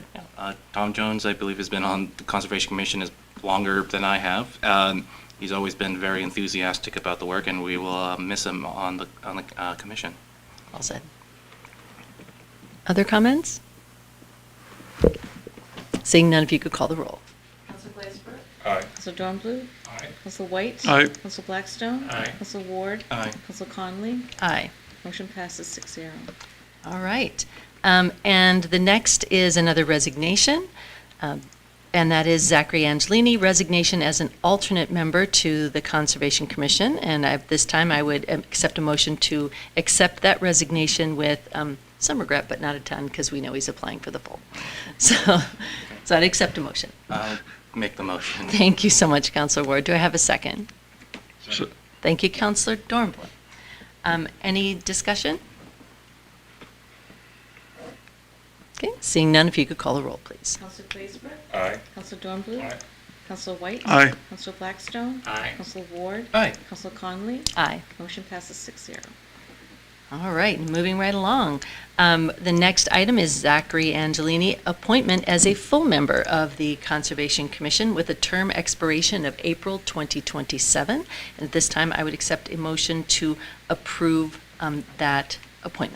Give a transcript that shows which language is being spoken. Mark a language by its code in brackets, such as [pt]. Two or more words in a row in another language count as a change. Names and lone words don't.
[en] Tom Jones, I believe, has been on the Conservation Commission longer than I have. He's always been very enthusiastic about the work, and we will miss him on the commission. All said. Other comments? Seeing none, if you could call the roll. Councilor Glazebrook? Aye. Councilor Dornbluth? Aye. Councilor White? Aye. Councilor Blackstone? Aye. Councilor Ward? Aye. Councilor Connolly? Aye. Motion passes 6-0. All right. And the next is another resignation. And that is Zachary Angelini, resignation as an alternate member to the Conservation Commission. And this time I would accept a motion to accept that resignation with some regret, but not a ton, because we know he's applying for the full. So I'd accept a motion. I'll make the motion. Thank you so much, Councilor Ward. Do I have a second? So- Thank you, Councilor Dornbluth. Any discussion? Okay, seeing none, if you could call the roll, please. Counselor Claysburg? Aye. Counselor Dornbluth? Aye. Counselor White? Aye. Counselor Blackstone? Aye. Counselor Ward? Aye. Counselor Conley? Aye. Motion passes 6-0. All right, moving right along. The next item is Zachary Angelini, appointment as a full member of the Conservation Commission with a term expiration of April 2027. And at this time, I would accept a motion to approve that appointment.